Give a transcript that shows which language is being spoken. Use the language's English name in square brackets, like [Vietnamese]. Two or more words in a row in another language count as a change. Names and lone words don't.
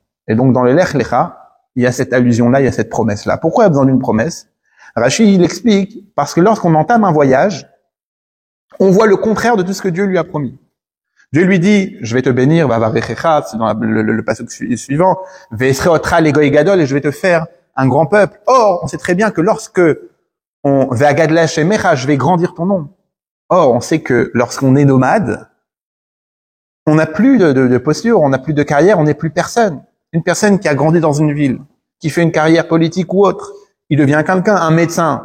[French] Et donc dans le Lech Lecha, il y a cette allusion-là, il y a cette promesse-là. Pourquoi il y a besoin d'une promesse? Rachid, il explique, parce que lorsqu'on entame un voyage, on voit le contraire de tout ce que Dieu lui a promis. Dieu lui dit, je vais te bénir, c'est dans le passage suivant, [Hebrew] ואעשך לגוי גדול, [French] et je vais te faire un grand peuple. Or, on sait très bien que lorsque [Hebrew] ואגדלה שמך, [French] je vais grandir ton nom. Or, on sait que lorsqu'on est nomade, on n'a plus de posture, on n'a plus de carrière, on n'est plus personne. Une personne qui a grandi dans une ville, qui fait une carrière politique ou autre, il devient quelqu'un, un médecin.